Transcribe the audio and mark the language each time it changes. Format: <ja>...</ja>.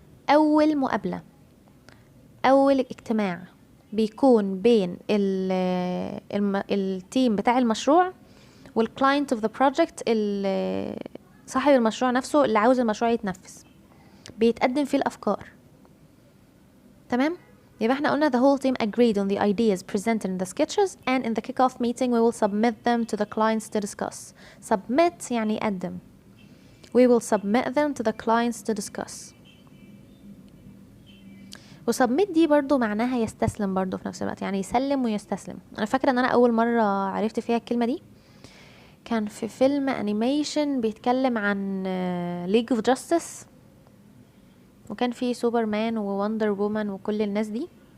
<ar>أول مقابلة، أول اجتماع بيكون بين التيم بتاع المشروع وال</ar> <en>client of the project،</en> <ar>صاحب المشروع نفسه اللي عاوز المشروع يتنفذ، بيتقدم فيه الأفكار. تمام؟ يبقى احنا قلنا</ar> <en>the whole team agreed on the ideas presented in the sketches and in the kick-off meeting we will submit them to the clients to discuss.</en> <ar>Submit يعني يقدم.</ar> <en>We will submit them to the clients to discuss.</en> <ar>وسبميت دي برضو معناها يستسلم برضو في نفس الوقت، يعني يسلم ويستسلم. انا فاكرة ان انا اول مرة عرفت فيها الكلمة دي كان في فيلم انيميشن بيتكلم عن ليج اوف جاستس، وكان في سوبرمان ووندر وومن وكل الناس دي.</ar>